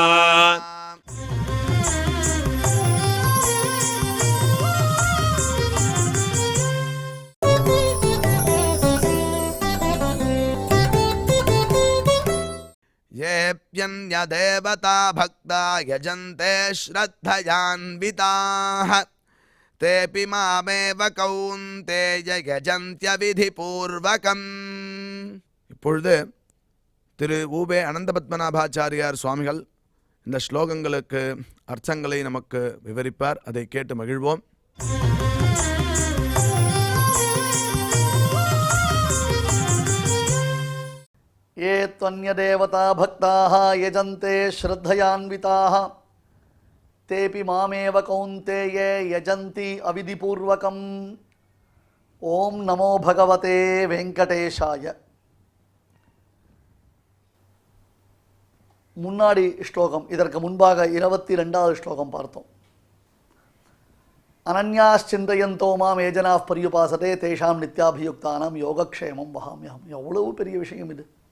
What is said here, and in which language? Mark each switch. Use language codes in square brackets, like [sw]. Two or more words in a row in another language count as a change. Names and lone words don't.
[sa] येऽप्यन्यदेवता भक्ता यजन्ते श्रद्धयान्विताः तेऽपि मामेव कौन्तेय यजन्त्यविधिपूर्वकम्. [ta] இப்பொழுது திரு ஊபே அனந்தபத்மநாபாச்சாரியார் சுவாமிகள் இந்த ஸ்லோகங்களுக்கு அர்த்தங்களை நமக்கு விவரிப்பார். அதை கேட்டு மகிழ்வோம். [sa] ये त्वन्यदेवता भक्ताः यजन्ते श्रद्धयान्विताः तेऽपि मामेव कौन्तेय यजन्ति अविधिपूर्वकम्. ओम नमो भगवते वेंकटेशाय. [ta] முன்னாடி ஸ்லோகம், இதற்கு முன்பாக 22வது ஸ்லோகம் பார்த்தோம். [sa] अनन्याश्चिन्तयन्तो मां एजना पर्युपासते तेषां नित्याभियुक्तानां योगक्षेमं वहाम्यहम्. [ta] எவ்வளவு பெரிய விஷயம் இது.